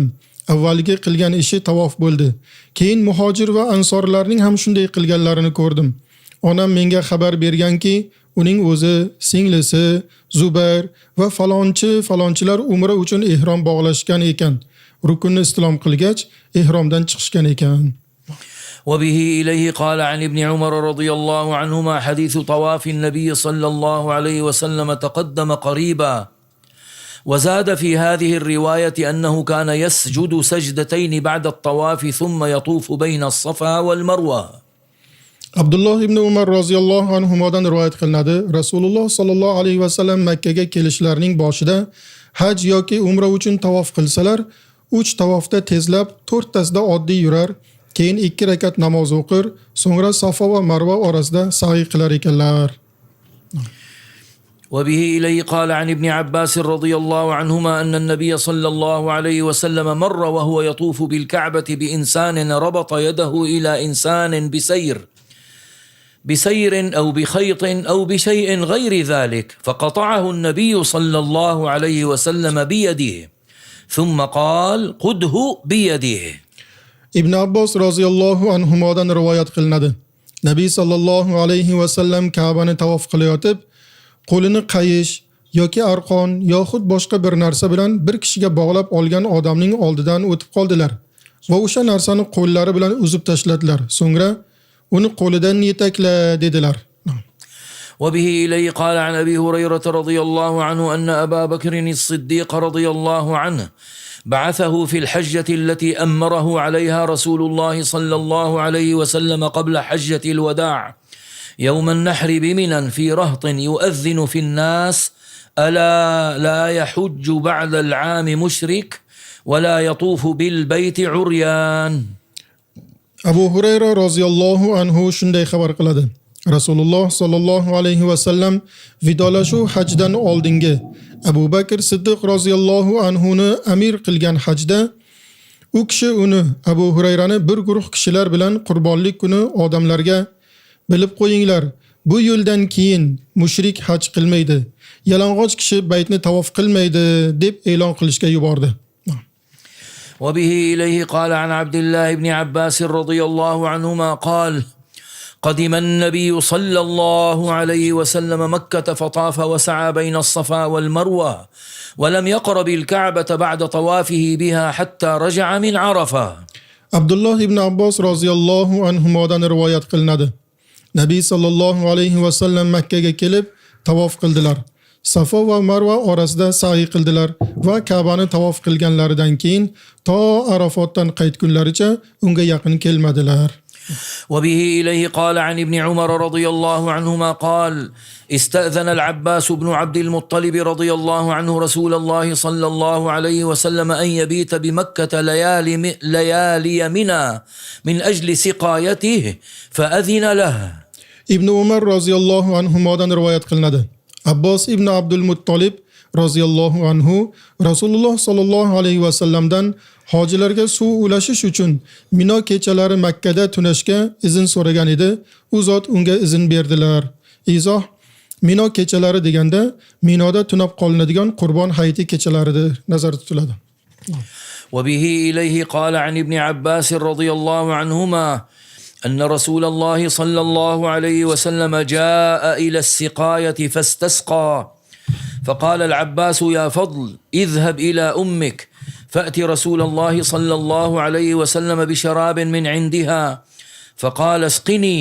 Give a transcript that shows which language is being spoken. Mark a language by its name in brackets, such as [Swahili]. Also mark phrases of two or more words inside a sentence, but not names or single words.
[Uzbek] Avvalgi qilgan ishi tavof bo'ldi. Keyin muhojir va ansorlarning ham shunday qilganlarini ko'rdim. Onam menga xabar berganki, uning o'zi, singlisi Zubayr va falonchilar umra uchun ihrom bog'lashgan ekan. Rukunni islom qilgach, ihromdan chiqishgan ekan. [Arabic] وبه إليه قال عن ابن عمر رضي الله عنهما حديث طواف النبي صلى الله عليه وسلم تقدم قريبا وزاد في هذه الرواية أنه كان يسجد سجدتين بعد الطواف ثم يطوف بين الصفا والمروة. [Uzbek] Abdullah ibn Umar [Arabic] رضي الله عنه [Uzbek] rivoyat qilinadi. Rasululloh [Arabic] صلى الله عليه وسلم [Uzbek] Makka ga kelishlarining boshida haj yoki umra uchun tavof qilsalar, 3 tavofda tezlab 4 tasida oddiy yurar, keyin 2 rakat namoz o'qir, so'ngra Safa va Marva orasida sa'i qilar ekanlar. [Arabic] وبه إليه قال عن ابن عباس رضي الله عنهما أن النبي صلى الله عليه وسلم مر وهو يطوف بالكعبة بإنسان ربط يده إلى إنسان بسير أو بخيط أو بشيء غير ذلك فقطعه النبي صلى الله عليه وسلم بيده ثم قال خذه بيده. [Uzbek] Ibn Abbos [Arabic] رضي الله عنه [Uzbek] rivoyat qilinadi. Nabiy [Arabic] صلى الله عليه وسلم [Uzbek] Ka'bani tavof qilayotib, qo'lini qayish yoki arqon yoxud boshqa bir narsa bilan bir kishiga bog'lab olgan odamning oldidan o'tib qoldilar va o'sha narsani qo'llari bilan uzib tashladilar. So'ngra uni qo'lidan yetakla dedilar. [Arabic] وبه إليه قال عن أبي هريرة رضي الله عنه أن أبا بكر الصديق رضي الله عنه بعثه في الحجة التي أمره عليها رسول الله صلى الله عليه وسلم قبل حجة الوداع يوم النحر بمنى في رهط يؤذن في الناس ألا لا يحج بعد العام مشرك ولا يطوف بالبيت عريان. [Uzbek] Abu Hurayra [Arabic] رضي الله عنه [Uzbek] shunday xabar qiladi. Rasululloh [Arabic] صلى الله عليه وسلم [Uzbek] vidolashuv hajdan oldingi Abu Bakr Siddiq [Arabic] رضي الله عنه [Uzbek] amir qilgan hajda u kishi uni Abu Hurayrani bir guruh kishilar bilan qurbonlik kuni odamlarga bilib qo'yinglar, bu yo'ldan keyin mushrik haj qilmaydi, yalang'och kishi baytni tavof qilmaydi deb e'lon qilishga yubordi. [Arabic] وبه إليه قال عن عبد الله بن عباس رضي الله عنهما قال قدم النبي صلى الله عليه وسلم مكة فطاف وسعى بين الصفا والمروة ولم يقرب الكعبة بعد طوافه بها حتى رجع من عرفة. [Uzbek] Abdullah ibn Abbos [Arabic] رضي الله عنه [Uzbek] rivoyat qilinadi. Nabiy [Arabic] صلى الله عليه وسلم [Uzbek] Makka ga kelib tavof qildilar. Safa va Marva orasida sa'i qildilar va Ka'bani tavof qilganlaridan keyin to Arafotdan qaytgunlaricha unga yaqin kelmadilar. [Arabic] وبه إليه قال عن ابن عمر رضي الله عنهما قال استأذن العباس بن عبد المطلب رضي الله عنه رسول الله صلى الله عليه وسلم أن يبيت بمكة ليالي منى من أجل سقايته فأذن له. [Uzbek] Ibn Umar [Arabic] رضي الله عنه [Uzbek] rivoyat qilinadi. Abbos ibn Abdul Muttolib [Arabic] رضي الله عنه [Uzbek] Rasululloh [Arabic] صلى الله عليه وسلم [Uzbek] hojilarga suv ulashish uchun Mino kechalari Makkada tunashga izn so'ragan edi. U zot unga izn berdilar. Izoh: Mino kechalari deganda Minoda tunab qolinadigan Qurbon hayiti kechalaridir nazarda tutiladi. [Arabic] وبه إليه قال عن ابن عباس رضي الله عنهما أن رسول الله صلى الله عليه وسلم جاء إلى السقاية فاستسقى فقال العباس يا فضل اذهب إلى أمك فأتي رسول الله صلى الله عليه وسلم بشراب من عندها فقال اسقني.